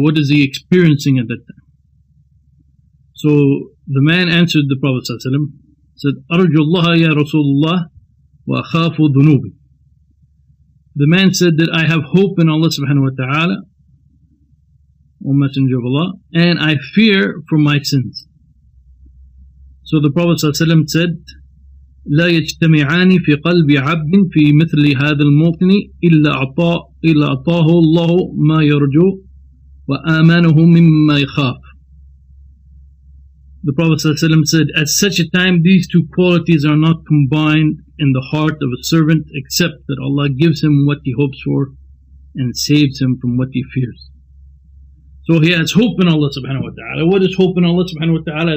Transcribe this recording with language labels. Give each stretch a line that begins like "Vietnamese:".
English: What is he experiencing at that time? So the man answered the Prophet ﷺ, said,
Arabic: Arju Allah ya Rasulullah wa akhafu dhunubi.
English: The man said that I have hope in Allah subhanahu wa ta'ala, O Messenger of Allah, and I fear for my sins. So the Prophet ﷺ said,
Arabic: لا يجتمعان في قلب عبد في مثل هذا الموطن إلا أعطاه الله ما يرجو وآمانه مما يخاف.
English: The Prophet ﷺ said, at such a time these two qualities are not combined in the heart of a servant except that Allah gives him what he hopes for and saves him from what he fears. So he has hope in Allah subhanahu wa ta'ala. What is hope in Allah subhanahu wa ta'ala?